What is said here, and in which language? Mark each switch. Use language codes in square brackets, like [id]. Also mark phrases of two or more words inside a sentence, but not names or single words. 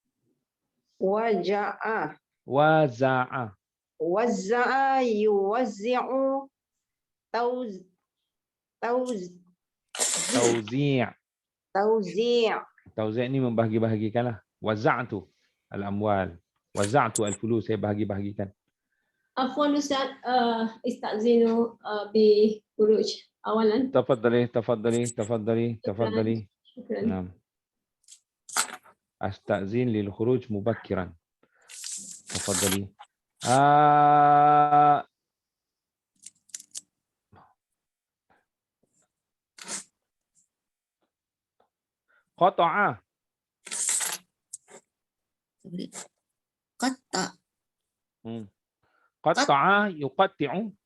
[ar] وزّع يوزّع [ms] Tauzi' ni membahagi-bahagikanlah. [ar] وزعت الأموال. وزعت الفلوس, [ms] saya bahagi-bahagikan. [ar] عفوا أستاذ، أستأذن بالخروج أولا. Tafadhali. Syukran. Naam. أستأذن للخروج مبكرا. Tafadhali. Qata'a. قطع يقطّع.